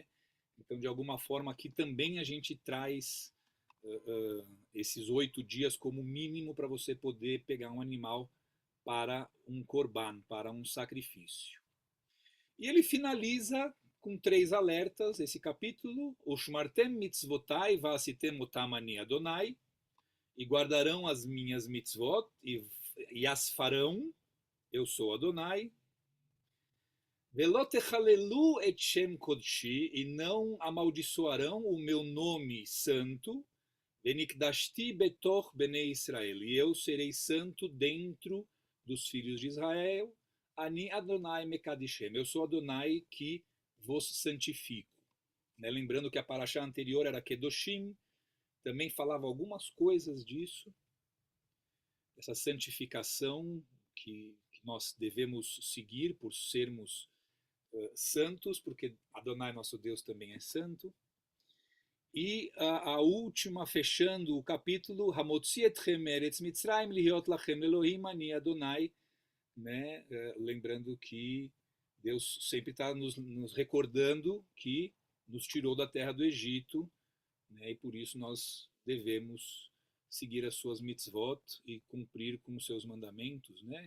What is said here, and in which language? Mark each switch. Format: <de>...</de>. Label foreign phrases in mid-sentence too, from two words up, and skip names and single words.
<pt>Então, de alguma forma, aqui também a gente traz esses 8 dias como mínimo para você poder pegar um animal para um korban, para um sacrifício. E ele finaliza com 3 alertas esse capítulo:</pt> <he>ושמרתם מצותי ועשיתם אתם אני אדוני,</he> <pt>e guardarão as minhas mitzvot e as farão, eu sou Adonai.</pt> <he>ולא תחללו את שם קדשי,</he> <pt>e não amaldiçoarão o meu nome santo.</pt> <he>ונקדשתי בתוך בני ישראל,</he> <pt>e eu serei santo dentro dos filhos de Israel.</pt> <he>אני אדוני מקדשכם,</he> <pt>eu sou Adonai que vos santifico. Né? Lembrando que a paraxá anterior era Kedoshim, também falava algumas coisas disso, essa santificação que nós devemos seguir por sermos santos, porque Adonai, nosso Deus, também é santo. E a última, fechando o capítulo,</pt> <he>המוציא אתכם ארץ מצרים להיות לכם אלהים אני אדוני,</he> <pt>né? Lembrando que Deus sempre está nos recordando que nos tirou da terra do Egito, né? E por isso nós devemos seguir as suas mitzvot e cumprir com os seus mandamentos. Né?</pt>